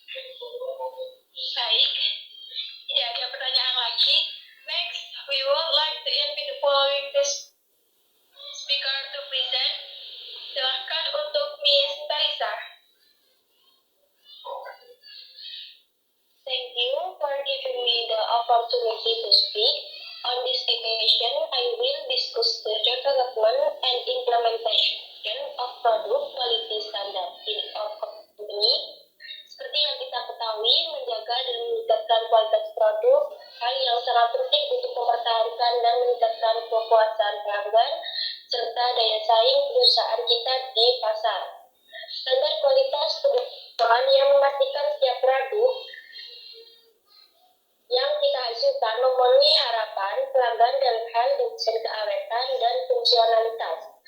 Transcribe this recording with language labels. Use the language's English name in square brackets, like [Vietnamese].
[Indonesian] Baik, tidak ada pertanyaan lagi. [English] Next, we would like to invite the following speaker to present. [Indonesian] Silakan untuk Miss Talisa. [English] Thank you for giving me the opportunity to speak. On this occasion, I will discuss the development and implementation of product quality standard in our company. [Indonesian] Seperti yang kita ketahui, menjaga dan meningkatkan kualitas produk hal yang sangat penting untuk mempertahankan dan meningkatkan kepuasan pelanggan serta daya saing perusahaan kita di pasar. Standar kualitas kebutuhan yang memastikan setiap produk yang kita hasilkan memenuhi harapan pelanggan dalam hal desain keawetan dan fungsionalitas.